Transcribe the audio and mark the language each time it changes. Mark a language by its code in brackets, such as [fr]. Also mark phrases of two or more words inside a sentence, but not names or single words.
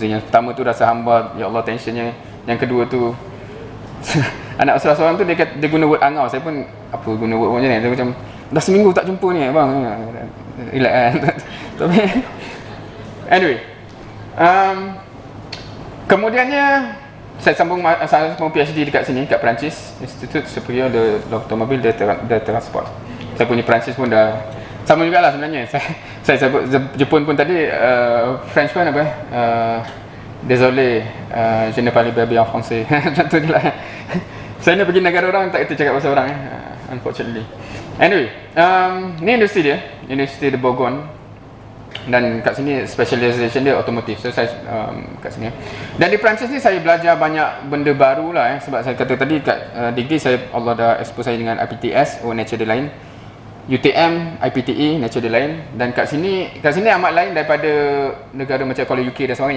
[ms] Yang pertama tu rasa hamba, [ar] ya Allah [ms] tensionnya. Yang kedua tu anak usaha seorang tu dia guna word angau. Saya pun apa guna word macam ni, dia macam dah seminggu tak jumpa ni bang. Relax kan. Tapi anyway, kemudiannya saya sambung PhD dekat sini, kat Perancis, Institut Superior de l'Automobile de Transport. Saya punya Perancis pun dah sama jugalah sebenarnya. Saya sebut Jepun pun tadi, French pun apa [fr] désolé, je ne parle pas bien français. [ms] Macam tu je lah. Saya ni pergi negara orang tak kita cakap bahasa orang unfortunately. Anyway, ni industri dia, University de Bourgogne. Dan kat sini specialization dia automotive. So saya kat sini. Dan di Perancis ni saya belajar banyak benda baru lah sebab saya kata tadi kat degree saya Allah dah expose saya dengan IPTS, nature dia lain. UTM, IPTE, nature dia lain. Dan kat sini amat lain daripada negara macam kalau UK dan sebagainya.